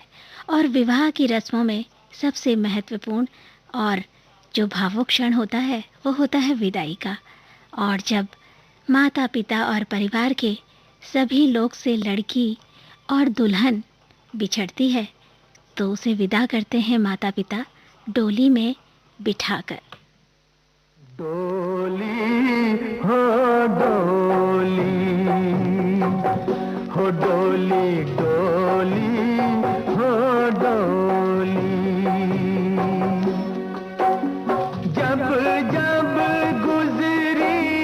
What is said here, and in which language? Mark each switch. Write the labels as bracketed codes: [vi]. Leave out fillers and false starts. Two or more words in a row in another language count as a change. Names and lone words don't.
[hi] और विवाह की रस्मों में सबसे महत्वपूर्ण और जो भावुक क्षण होता है वो होता है विदाई का। और जब माता पिता और परिवार के सभी लोग से लड़की और दुल्हन बिछड़ती है तो उसे विदा करते हैं माता पिता डोली में बिठाकर। डोली हो डोली हो डोली डोली हो डोली, जब जब गुजरी